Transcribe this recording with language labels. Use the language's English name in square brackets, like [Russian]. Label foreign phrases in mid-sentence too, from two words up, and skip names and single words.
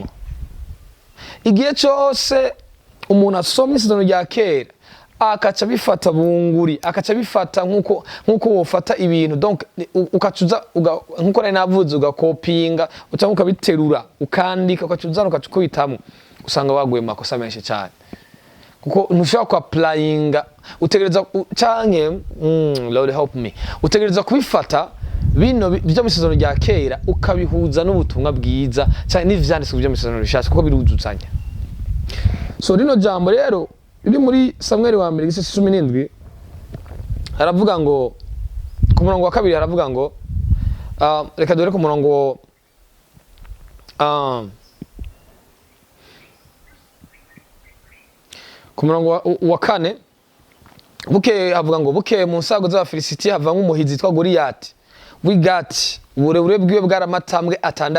[Rundi] Igihe cyose umuntu asoma isezerano rya kera akaca bifata bunguri, akaca bifata nkuko wofata ibintu, donc ukacuza nkuko nari navuze ugakopinga cyangwa ukabiterura ukandika ukacuza ukacukubitamo usanga waguye makosa menshi cyane. Kuko ntushaka ku applyinga utegereza canke [English] Lord help me, [Rundi] utegereza kubifata bino byo misezerano rya kera ukabihuza n'ubutumwa bwiza cyane n'ivyanditswe byo misezerano rishasha kuko biruzuzanya. So rino jambo rero iri muri Samuel wa mbere igice 17 haravuga ngo ku murongo wa kabiri haravuga ngo reka dore ku murongo ku murongo wa kane buke havuga ngo buke mu nsago z'abafilisitiya havamo umuhizi yitwa Goliyati w'Igati uburebure bwiwe bwaramatambwe 6.